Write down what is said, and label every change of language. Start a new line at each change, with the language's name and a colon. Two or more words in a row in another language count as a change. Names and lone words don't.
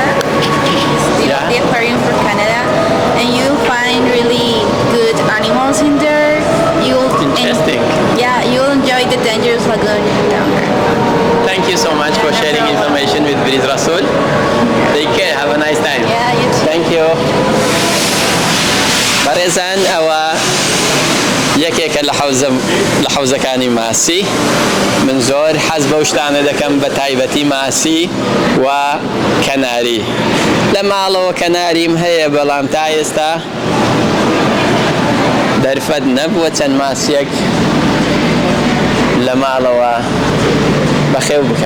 English: It's the aquarium for Canada, and you'll find really good animals in there. Interesting. You'll enjoy the dangerous lagoon down there. Thank you so much for sharing information with Bariz Rasool. Take care. Have a nice time. Yeah, you too. Thank you.
Central Kurdish: بەڕێزان، ئەوە یەکێکە لە حەوزەکانی ماسی. من زۆر حەز بەو شتانە دەکەم، بە تایبەتی ماسی و کەناری. لە ماڵەوە کەناریم هەیە، بەڵام تا ئێستا دەرفەت نەبووە چەند ماسیەک لە ماڵەوە بەخێو بکەم.